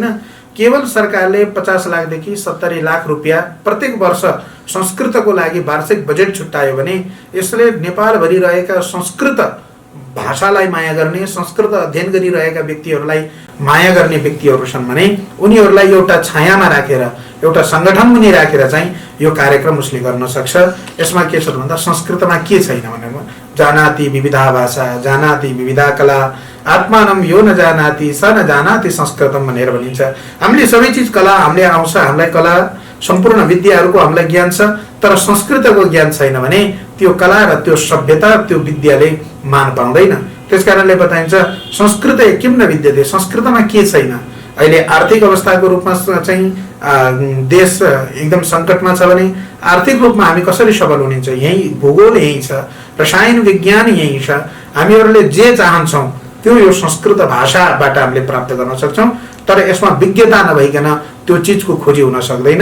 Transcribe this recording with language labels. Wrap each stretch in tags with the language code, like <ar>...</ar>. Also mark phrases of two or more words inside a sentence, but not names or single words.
<ne>केवल सरकारले 50 लाखदेखि 70 लाख रुपियाँ प्रत्येक वर्ष संस्कृतको लागि वार्षिक बजेट छुट्यायो भने यसले नेपालभरि रहेका संस्कृत भाषालाई माया गर्ने, संस्कृत अध्ययन गरिरहेका व्यक्तिहरूलाई माया गर्ने व्यक्तिहरू छन् भने उनीहरूलाई एउटा छायामा राखेर, एउटा सङ्गठन मुनि राखेर चाहिँ यो कार्यक्रम उसले गर्न सक्छ। यसमा के छ भन्दा संस्कृतमा के छैन भने</ne> <sa>जानाति विविधा भाषा जानाति विविधा कला आत्मानं यो न जानाति स न जानाति संस्कृतम</sa> <ne>भनेर भनिन्छ। हामीले सबै चिज कला हामीले आउँछ, हामीलाई कला सम्पूर्ण विद्याहरूको हामीलाई ज्ञान छ, तर संस्कृतको ज्ञान छैन भने त्यो कला र त्यो सभ्यता त्यो विद्याले मान पाउँदैन। त्यसकारणले बताइन्छ</ne> <sa>संस्कृत किम न विद्यते,</sa> <ne>संस्कृतमा के छैन। अहिले आर्थिक अवस्थाको रूपमा चाहिँ देश एकदम सङ्कटमा छ भने आर्थिक रूपमा हामी कसरी सबल हुनेछ, यही भूगोल यही छ, रसायन विज्ञान यही छ। हामीहरूले जे चाहन्छौँ त्यो यो संस्कृत भाषाबाट हामीले प्राप्त गर्न सक्छौँ, तर यसमा विज्ञता नभइकन त्यो चिजको खोजी हुन सक्दैन।</ne>